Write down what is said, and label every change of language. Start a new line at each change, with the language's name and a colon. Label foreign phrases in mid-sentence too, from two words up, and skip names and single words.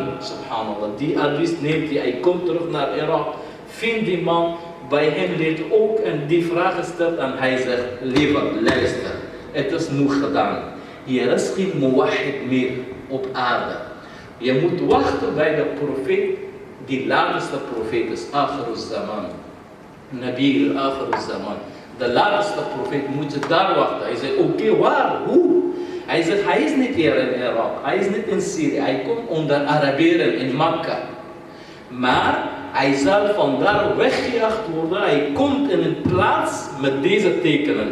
Dutch: Subhanallah, die advies neemt hij. Hij komt terug naar Irak, vindt die man, bij hem leert ook en die vragen stelt en hij zegt, liever, luister, het is nu gedaan. Er is geen muwahhid meer op aarde. Je moet wachten bij de profeet, die laatste profeet is,
Arabic: Akhir zaman. Nabi al-Akhir zaman.
Dutch: De laatste profeet moet je daar wachten. Hij zei, oké, waar? Hoe? Hij zegt, hij is niet hier in Irak, hij is niet in Syrië, hij komt onder Arabieren in Mekka. Maar hij zal vandaar weggejaagd worden, hij komt in een plaats met deze tekenen.